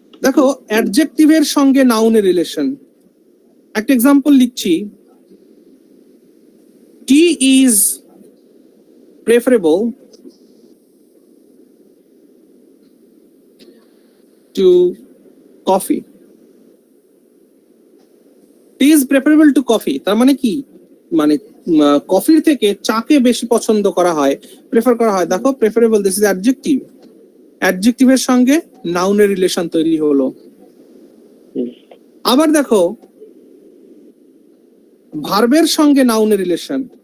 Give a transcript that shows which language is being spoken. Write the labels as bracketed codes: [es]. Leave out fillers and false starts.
[bn] দেখো অ্যাডজেক্টিভের সঙ্গে নাউনের রিলেশন, একটা এক্সাম্পল লিখছি, [en] tea is preferable to coffee। tea is preferable to coffee [bn] তার মানে কি? মানে কফির থেকে চাকে বেশি পছন্দ করা হয়, প্রেফার করা হয়। দেখো প্রেফারেবল, দিস ইজ অ্যাডজেক্টিভ, অ্যাডজেক্টিভের সঙ্গে নাউনের রিলেশন তৈরি হলো। আবার দেখো ভার্বের সঙ্গে নাউনের রিলেশন,